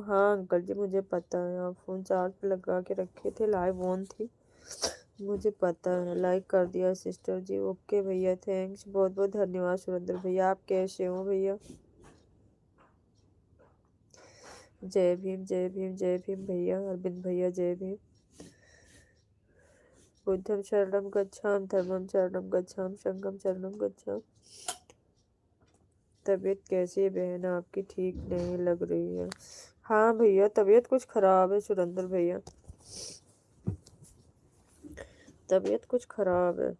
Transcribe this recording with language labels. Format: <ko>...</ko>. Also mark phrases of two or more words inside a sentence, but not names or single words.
<hi>हाँ अंकल जी मुझे पता है, आप फ़ोन चार्ज पर लगा के रखे थे,</hi> <en>live on</en> <hi>थी, मुझे पता है। लाइक कर दिया सिस्टर जी। ओके भैया, थैंक्स, बहुत बहुत धन्यवाद सुरेंद्र भैया। आप कैसे हो भैया? जय भीम जय भीम जय भीम भैया। अरविंद भैया जय भीम।</hi> <pi>बुद्धम शरणम गच्छाम, धर्मम शरणम गच्छाम, संघम शरणम गच्छाम।</pi> <hi>तबीयत कैसी है बहन आपकी? ठीक नहीं लग रही है। हाँ भैया, तबीयत कुछ खराब है सुरेंद्र भैया, तबीयत कुछ खराब है।</hi>